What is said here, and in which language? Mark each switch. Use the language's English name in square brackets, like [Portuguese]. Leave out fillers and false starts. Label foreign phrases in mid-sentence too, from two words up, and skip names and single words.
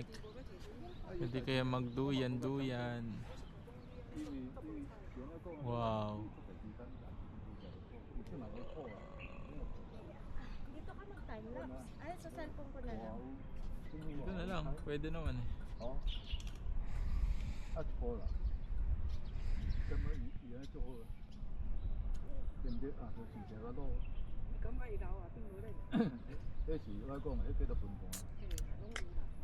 [Filipino] Pwede kaya magduyan-duyan. Wow. Dito ka mag-time-lapse. Ay, sa cellphone ko na lang. Dito na lang, pwede naman eh. [Cantonese] 好，啊错了，咁樣而家做好啦，對唔對啊？到時成個都，咁喺度啊，邊度咧？呢時我講係幾多半鐘啊？係